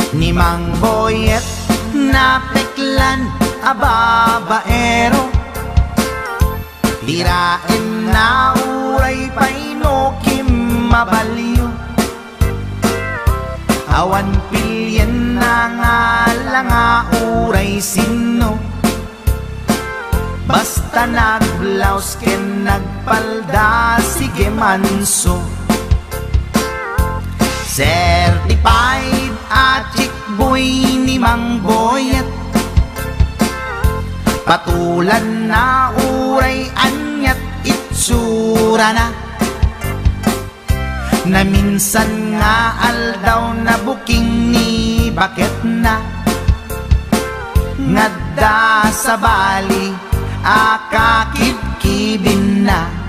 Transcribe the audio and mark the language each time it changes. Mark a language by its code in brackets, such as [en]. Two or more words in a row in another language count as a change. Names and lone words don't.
[ilo] Ni Mang Boyet na peklan a babaero, tirain na uray paino kim mabaliw. Awan pilyen na nga langa uray sino, basta nagblaus ken nagpalda sige manso. Certified a [en] chick boy [ilo] ni Mang Boyet, patulan na uray anyat itsura na, na minsan nga aldaw na buking ni bakit na, ngadda sa bali akakibkibin na.